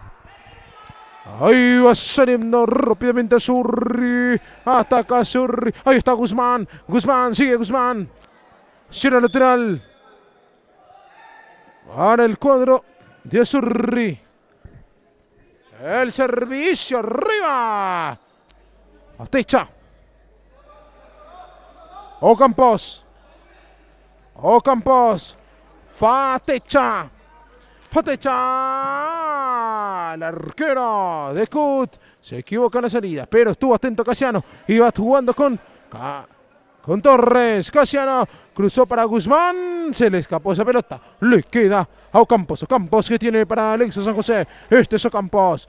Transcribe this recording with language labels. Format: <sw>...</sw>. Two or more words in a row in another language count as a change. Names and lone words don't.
<es>Ahí va saliendo rápidamente Azzurri. Ataca Azzurri. Ahí está Guzmán. Guzmán. Sigue Guzmán. Cierra lateral. Para el cuadro de Azzurri. El servicio arriba. Fatecha. Ocampos. Fatecha. Fatecha. El arquero de Cut. Se equivoca en la salida, pero estuvo atento Casiano. Iba jugando con Torres. Casiano cruzó para Guzmán. Se le escapó esa pelota. Le queda a Ocampos. Ocampos que tiene para Nexa San José. Este es Ocampos.</es>